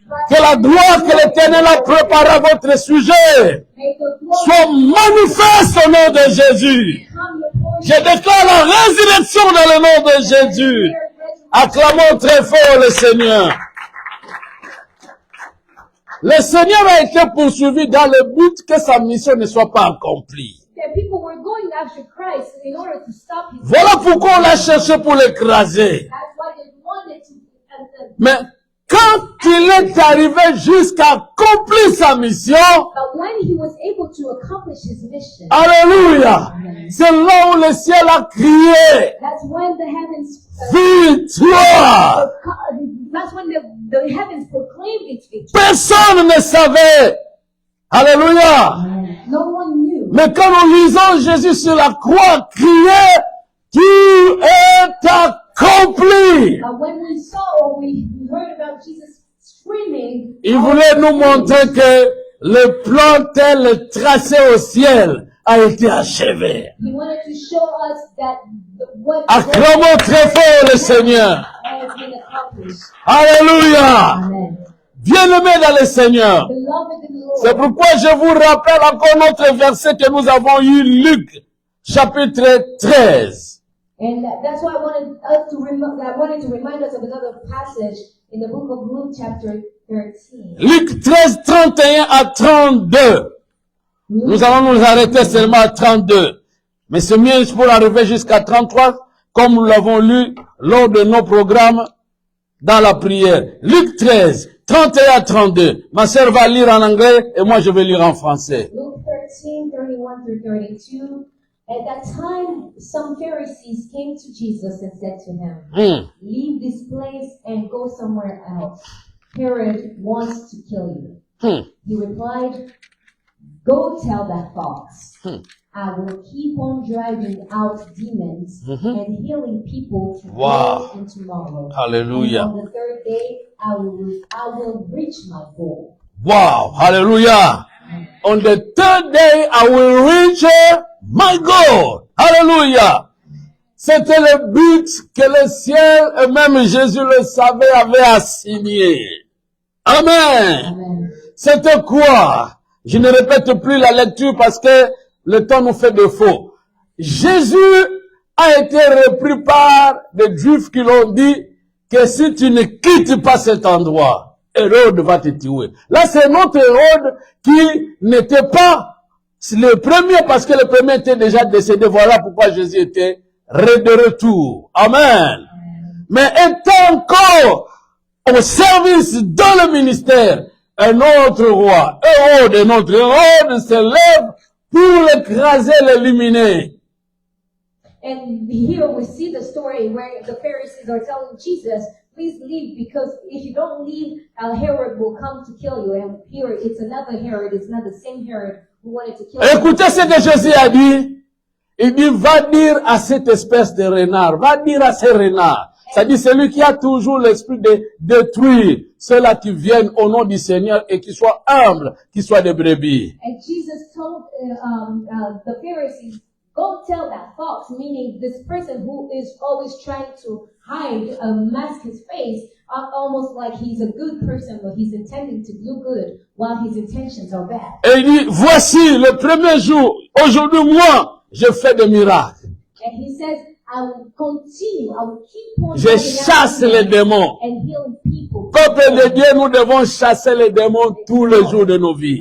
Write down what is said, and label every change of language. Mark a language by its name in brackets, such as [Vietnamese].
[French] Que la gloire que l'Éternel a préparée à votre sujet soit manifeste au nom de Jésus. Je déclare la résurrection dans le nom de Jésus. Acclamons très fort le Seigneur. Le Seigneur a été poursuivi dans le but que sa mission ne soit pas accomplie. [English] That people were going after Christ in order to stop his [French] Voilà pourquoi on l'a cherché pour l'écraser. [English] That's why they wanted to. [French] Mais quand il est arrivé jusqu'à accomplir sa mission, [English] But when he was able to accomplish his mission, [French] alléluia, c'est là où le ciel a crié, [English] that's when the heavens. [French] victoire. [English] That's when the heavens proclaimed its victory. [French] Personne ne savait. Alléluia. [English] No one knew. [French] Mais quand nous lisons Jésus sur la croix crier, tout est accompli. [English] When we saw or we heard about Jesus screaming, [French] Il voulait nous montrer que le plan tel tracé au ciel a été achevé. [English] he wanted to show us that what [French] Acclamons très fort le Seigneur. [English] has been accomplished. [French] Alléluia. Amen. Bien-aimés dans le Seigneur. [English] Beloved in the Lord. [French] C'est pourquoi je vous rappelle encore notre verset que nous avons eu, Luc, chapitre 13. [English] And that's why I wanted to remind us of another passage in the book of Luke chapter 13. [French] Luc 13, 31 à 32. Nous allons nous arrêter seulement à 32. Mais c'est mieux pour arriver jusqu'à 33, comme nous l'avons lu lors de nos programmes dans la prière. Luc 13, 31 à 32. Ma sœur va lire en anglais et moi je vais lire en français. [English] Luke 13, 31 through 32. At that time, some Pharisees came to Jesus and said to him, Leave this place and go somewhere else. Herod wants to kill you. He replied, Go tell that fox. I will keep on driving out demons and healing people today and tomorrow. Hallelujah. And on the third day, I will reach my goal. Wow. Hallelujah. On the third day, I will reach my goal. Hallelujah. [French] C'était le but que le ciel et même Jésus le savait avait assigné. Amen. Amen. C'était quoi? Je ne répète plus la lecture parce que le temps nous fait défaut. Jésus a été repris par des Juifs qui l'ont dit que si tu ne quittes pas cet endroit, Hérode va te tuer. Là, c'est notre Hérode qui n'était pas le premier parce que le premier était déjà décédé. Voilà pourquoi Jésus était de retour. Amen. Mais étant encore au service dans le ministère, un autre roi, Hérode, notre Hérode se lève pour l'écraser, l'éliminer. [English] And here we see the story where the Pharisees are telling Jesus, please leave, because if you don't leave, Herod will come to kill you. And here it's another Herod, it's not the same Herod who wanted to kill you. [French] Écoutez ce que Jésus a dit. Il dit, va dire à cette espèce de renard, va dire à ces renards. Ça dit celui qui a toujours l'esprit de détruire ceux-là qui viennent au nom du Seigneur et qui soient humbles, qui soient des brebis. [English] And Jesus told the Pharisees, go tell that fox, meaning this person who is always trying to hide, mask his face, almost like he's a good person, but he's intending to do good while his intentions are bad. [French] Et il dit, voici le premier jour, aujourd'hui moi, je fais des miracles. [English] And he says, I will continue, I will keep on [French] Je chasse les démons. [English] and healing people. [French] Peuple de Dieu, nous devons chasser les démons tous les jours de nos vies.